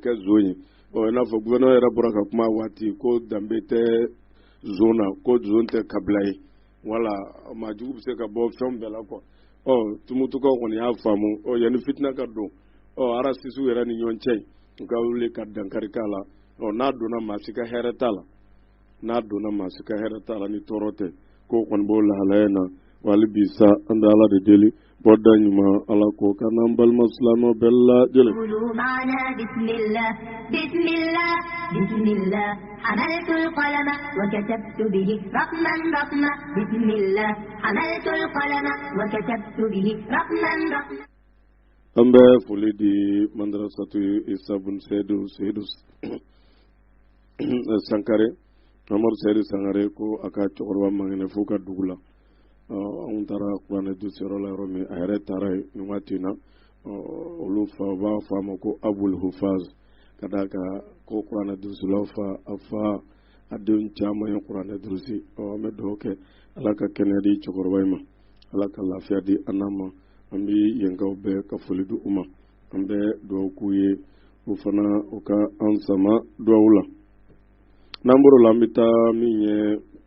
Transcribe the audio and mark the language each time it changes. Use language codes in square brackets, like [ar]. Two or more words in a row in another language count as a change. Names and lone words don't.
[bm] kɛ zon ye i n'a fɔ gouvernement yɛrɛ bɔra ka kuma waati ko danbe tɛ zon na ko zon tɛ kabila ye wala maa jugu bɛ se ka bɔ fɛn bɛɛ la quoi tumutukaw kɔni y'a faamu yanni fitina ka don arasisiw yɛrɛ ni ɲɔgɔn cɛ u ka wuli ka dankari k'a la n'a donna maa si ka hɛrɛ t'a la ni tɔɔrɔ tɛ ko kɔni b'o lahalaya na wali bi sa an bɛ ala de deli bɔda ɲuman ala ko ka n'an balima silamɛw bɛɛ lajɛlen. [ar] bismillah حملت القلم وكتبت به رقما رقما بسم الله حملت القلم وكتبت به رقما رقما. [bm] an bɛ foli di madrasatu isabun seydou sankare amadu seydou sankare ko a ka cɛkɔrɔba mangene fo ka dugu la an taara kuranɛ dusiyɔrɔ la yɔrɔ min a yɛrɛ taara yen nin waati in na olu fa b'a fɔ a ma ko abul hufaz ka d'a kan ko kuranɛ dusilaw a fa a denw caman ye kuranɛ durusi an bɛ dugawu kɛ ala ka kɛnɛya di cɛkɔrɔba in ma ala ka lafiya di an n'a ma an bɛ yenkaw bɛɛ ka foli di u ma an bɛ dugawu k'u ye u fana u ka an sama dugawu la n'an bɔr'o la an bɛ taa min ye